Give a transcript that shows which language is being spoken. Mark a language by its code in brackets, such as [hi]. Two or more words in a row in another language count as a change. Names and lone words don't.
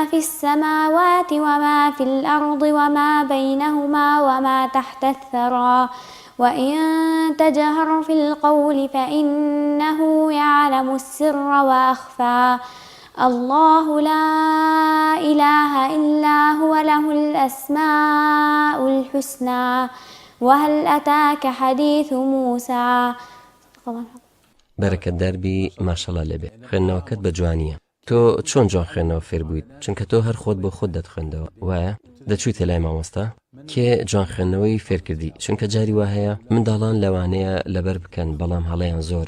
[ar] في السماوات وما في الأرض وما بينهما وما تحت الثرى وإن تجهر في القول فإنه يعلم السر وأخفى الله لا إله إلا هو له الأسماء الحسنى وهل أتاك حديث موسى. [ckb] بەرەکەت دەربی ماشەڵا لەبێ، خوێندنەوەکەت بە جوانیە. تۆ چۆن جوان خوێندنەوە فێر بوویت؟ چونکە تۆ هەر خۆت بۆ خۆت دەتخوێندەوە، وایە؟ دەچوویتە لای مامۆستا کێ جوان خوێندنەوەی فێر کردی؟ چونکە جاری وا هەیە منداڵان لەوانەیە لەبەر بکەن بەڵام هەڵەیان زۆرە.